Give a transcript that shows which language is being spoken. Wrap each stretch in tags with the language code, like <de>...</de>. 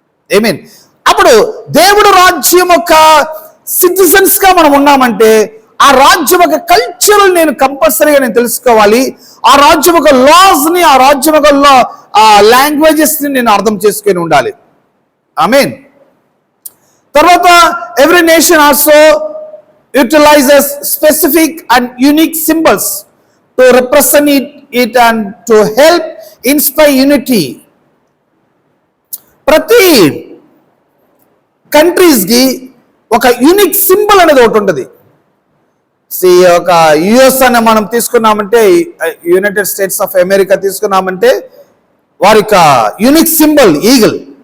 <te>I అప్పుడు దేవుడు రాజ్యం యొక్క సిటిజన్స్ గా మనం ఉన్నామంటే ఆ రాజ్యం యొక్క కల్చర్ నేను కంపల్సరీగా నేను తెలుసుకోవాలి, ఆ రాజ్యం యొక్క లాస్ ని, ఆ రాజ్యం యొక్క లాంగ్వేజెస్ ని నేను అర్థం చేసుకొని ఉండాలి. ఆమేన్. తర్వాత</te> <en>Every nation also utilizes specific and unique symbols to represent it and to help inspire unity.</en> <te>ప్రతి కంట్రీస్ కి ఒక యూనిక్ సింబల్ అనేది ఒకటి ఉంటుంది. ఒక యుఎస్ అని మనం తీసుకున్నామంటే, యునైటెడ్ స్టేట్స్ ఆఫ్ అమెరికా తీసుకున్నామంటే వారి యొక్క యూనిక్ సింబల్ ఈగిల్.</te>